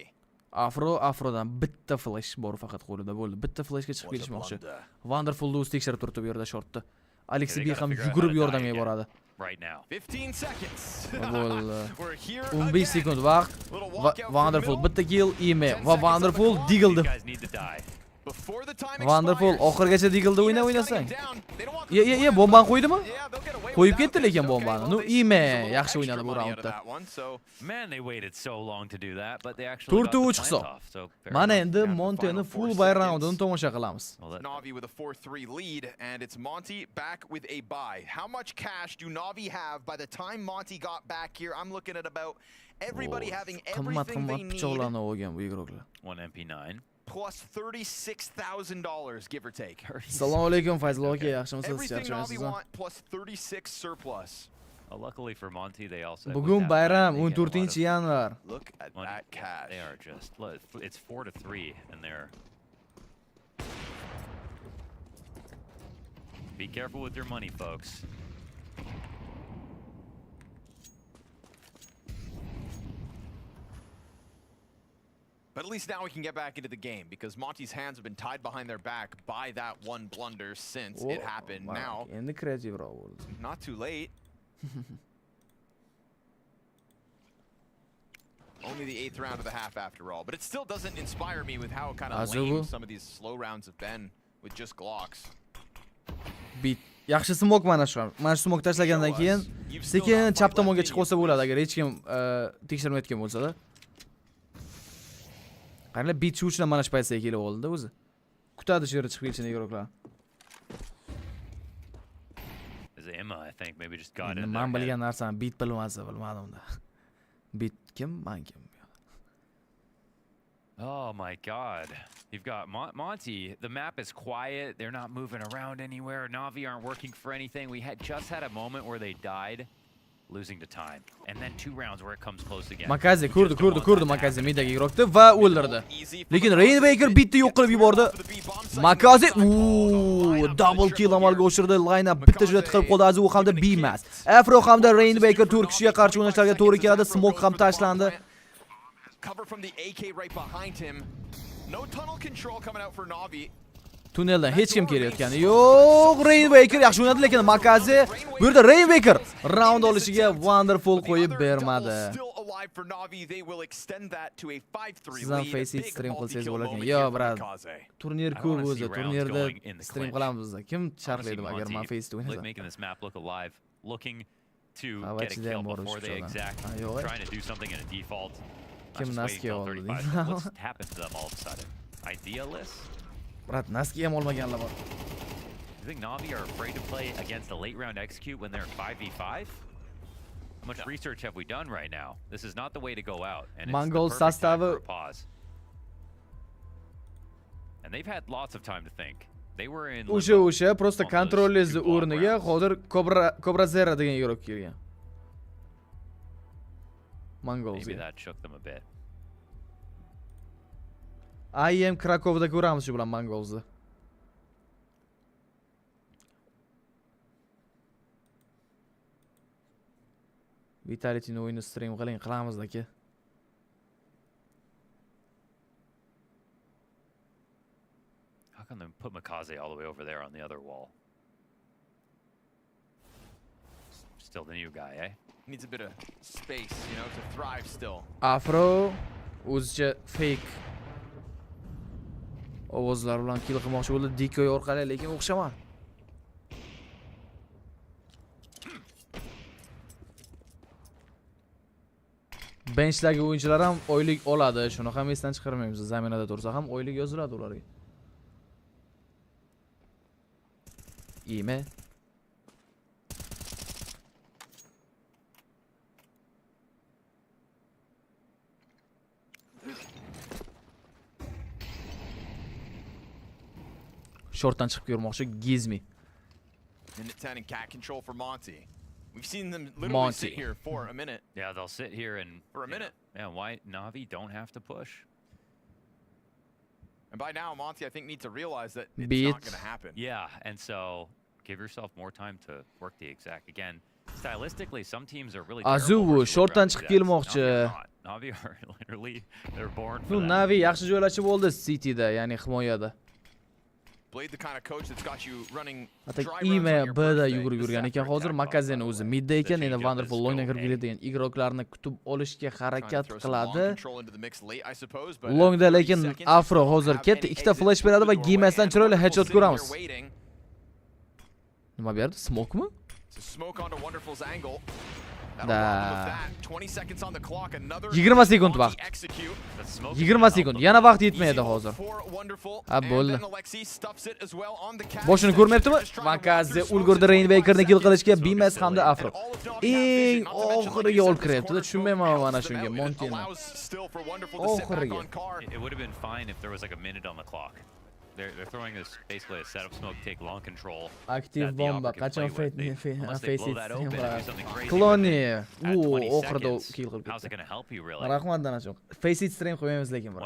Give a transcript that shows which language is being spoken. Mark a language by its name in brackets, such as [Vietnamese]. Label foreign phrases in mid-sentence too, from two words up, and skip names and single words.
[Uzbek] Afrodan bitta flash bor faqat qo'lida bo'ldi. Bitta flashga chiqib kelishmoqchi. Wonderful o'zi tekshirib turibdi bu yerda shortda. Alex B ham yugurib yordamga boradi. [English] Right now. 15 seconds. We're here [Uzbek] 15 sekund vaqt. [English] Little walkout Wonderful from [Uzbek] bitta kill, ime va Wonderful digildi. [English] You guys need to die. Before the time Wonderful expires, [Uzbek] oxirgacha digildi o'ynasang. [English] down. They don't want Ye, [Uzbek] bombani qo'ydimi? [English] Yeah, they'll get away [Uzbek] Qo'yib [English] without [Uzbek] ketdi [English] this. [Uzbek] lekin [English] Okay, [Uzbek] bombani. [English] well, Nu they ime squeezed a little [Uzbek] yaxshi [English] extra [Uzbek] o'ynadi bu [English] money out of [Uzbek] raundda. [English] that one, so Man, they waited so long to do that, but they actually got the 4-3 plant [Uzbek] hisob. [English] off. So fair [Uzbek] Mana [English] enough. [Uzbek] endi Monteni [English] full buy [Uzbek] roundini tomosha qilamiz. [English] Navi with a 4-3 lead, and it's Monty back with a buy. How much cash do Navi have by the time Monty got back here? I'm looking at about everybody having everything they need, [Uzbek] pichoqlarni olgan bu igroklar. [English] One MP9. plus $36,000, give or take. [Uzbek] Assalomu alaykum Fayzul aka, yaxshimisiz? [English] Everything Navi [Uzbek] Charchaysizmi? [English] want plus 36 surplus. Luckily for Monty, they also [Uzbek] Bugun [English] with that [Uzbek] bayram [English] money, they get a lot of [Uzbek] 14-yanvar. [English] Look at money. that cash. They are just look, it's 4-3 and they're be careful with your money, folks. But at least now we can get back into the game because Monty's hands have been tied behind their back by that one blunder since it happened. Now, [Uzbek] Endi kreativroq bo'ldi. [English] not too late. Only the 8th round of the half after all. But it still doesn't inspire me with how kind of lame some of these slow rounds have been with just Glocks. [Uzbek] Bit. Yaxshi smok mana shu. Mana shu smok tashlagandan keyin sekin chap tomonga chiqib olsa bo'ladi agar hech kim tekshirmayotgan bo'lsa-da. Qaranglar, bit shu uchun mana shu paytga kelib oldi-da o'zi. Kutadi shu yerga chiqib kelishini igroklar. [English] Is it Emma, I think, maybe just got in. [Uzbek] Men bilgan narsani bit bilmasa bilmadim-da. Bit kim? Men kim? [English] Oh my God. You've got Monty. The map is quiet. They're not moving around anywhere. Navi aren't working for anything. We had just had a moment where they died, losing to time. And then 2 rounds where it comes close again. [Uzbek] Makazi ko'rdi Makazi midagi igrokni va o'ldirdi. Lekin Rainmaker bitni yo'q qilib yubordi. Makazi [English] double kill [Uzbek] amalga oshirdi. [English] Line up [Uzbek] bitta juda tiqib qoldi. Azu hamda B-Mass. Afro hamda Rainmaker Turkishga qarshi o'ynashlarga to'g'ri keladi. Smoke ham tashlandi. [English] Cover from the AK right behind him. No tunnel control coming out for Navi. [Uzbek] Tunneldan hech kim kelayotgani yo'q. Rainmaker yaxshi o'ynadi, lekin Makazi bu yerda Rainmaker round olishiga Wonderful qo'yib bermadi. Siz ham Face stream qilsangiz bo'larkan. Yo, brat. Turnir ko'p o'zi. Turnirda stream qilamiz biz. Kim charxlaydi agar men Face o'ynasam? [English] Making this map look alive, looking to Ah, get a wachida kill [Uzbek] ham bor [English] before they [Uzbek] o'sha [English] exact, [Uzbek] yo'q. [English] trying to do something in a default. [Uzbek] Kim Naski oldi? [English] What's happened to them all of a sudden? [Uzbek] Idealist? Brat, Naski ham olmaganlar bor. [English] You think Navi are afraid to play against a late round execute when they're 5v5? much research have we done right now? This is not the way to go out. And [Uzbek] Mongol [English] it's the perfect time [Uzbek] sostavı [English] for a pause. And they've had lots of time to think. They were in [Uzbek] o'sha просто kontrollizni o'rniga hozir Cobra Zero degan yurib kelgan. [English] Mongols. Maybe that shook them a bit. [Uzbek] IM Krakovda ko'ramiz shu bilan Mongolsni. Vitality'ni o'yini stream qiling, qilamiz aka. [English] How come they put Makaze all the way over there on the other wall? Still the new guy, eh? Needs a bit of space, you know, to thrive still. [Uzbek] Afro o'zicha fake ovozlar bilan kill qilmoqchi bo'ldi Decoy orqali, lekin o'xshamadi. Benchdagi o'yinchilar ham oylik oladi, shuni ham esdan chiqarmaymiz. Zaminada tursa ham oylik yoziladi ularga. Iymi? Shortdan chiqib ko'rmoqchi Gizmi. [English] Minute 10 in cat control for Monty. We've seen them literally sit here for a minute. Yeah, they'll sit here and for a minute. Yeah, why Na'Vi don't have to push? And by now, Monty, I think, needs to realize that it's not going to happen. Yeah, and so give yourself more time to work the exact. Again, stylistically, some teams are really [Uzbek] Azuvu shortdan chiqib kelmoqchi. [English] Na'Vi are literally they're born for Nu that. [Uzbek] Na'Vi yaxshi joylashib oldi Cityda, ya'ni himoyada. [English] Blade the kind of coach that's got you running [Uzbek] Atak ime B'da yugurib yurgan ekan. Hozir Makazen o'zi midda ekan, endi Wonderful Longdan kirib keladigan igroqlarni kutib olishga harakat qiladi. Longda lekin Afro hozir ketdi, ikkita flash beradi va Gimasdan chiroyli headshot ko'ramiz. Nima berdi? Smoke-mi? [English] Smoke onto Wonderful's angle. [Uzbek] Da. [English] 20 seconds on the clock, another [Uzbek] 20 sekund vaqt. 20 sekund. Yana vaqt yetmaydi hozir. Ha, bo'ldi. Boshini ko'rmayaptimi? Makaze ulgurdi Rainwaker'ni kill qilishga, Bimas hamda Afro. Eng oxiriga olib kiryapti. Tushunmayman mana shunga Montini. Oxiriga. [English] It would have been fine if there was like a minute on the clock. They're throwing this basically a setup smoke, take long control. [Uzbek] Active bomba. Qachon face Cloni. Oxirida kill qilib [English] How's it going to help you really? [Uzbek] Rahmat Danashon. Face it stream qo'ymaymiz lekin bor.